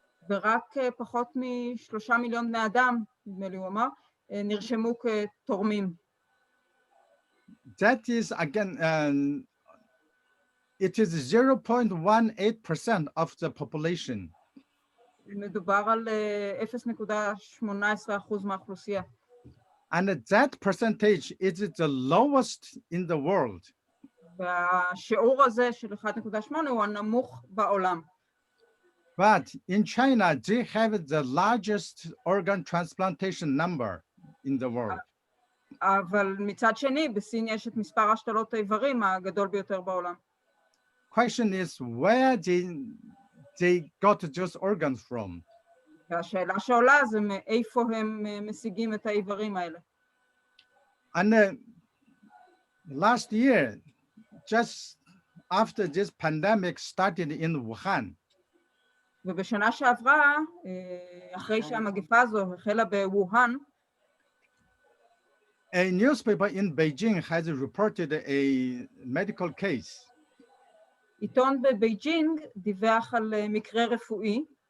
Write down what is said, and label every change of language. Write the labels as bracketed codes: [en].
[he] ורק פחות מ3 מיליון בני אדם, נדמה לי הוא אמר, נרשמו כתורמים. [en] That is again, it is 0.18% of the population. [he] מדובר על 0.18% מהאוכלוסייה. [en] And that percentage is the lowest in the world. [he] והשיעור הזה של 1.8 הוא הנמוך בעולם. [en] But in China, they have the largest organ transplantation number in the world. [he] אבל מצד שני, בסין יש את מספר השתלות האיברים הגדול ביותר בעולם. [en] Question is where they got those organs from. [he] והשאלה שעולה זה מאיפה הם משיגים את האיברים האלה. [en] And last year, just after this pandemic started in Wuhan, [he] ובשנה שעברה, אחרי שהמגפה הזו החלה בווהאן, [en] a newspaper in Beijing has reported a medical case. [he] עיתון בבייג'ינג דיווח על מקרה רפואי.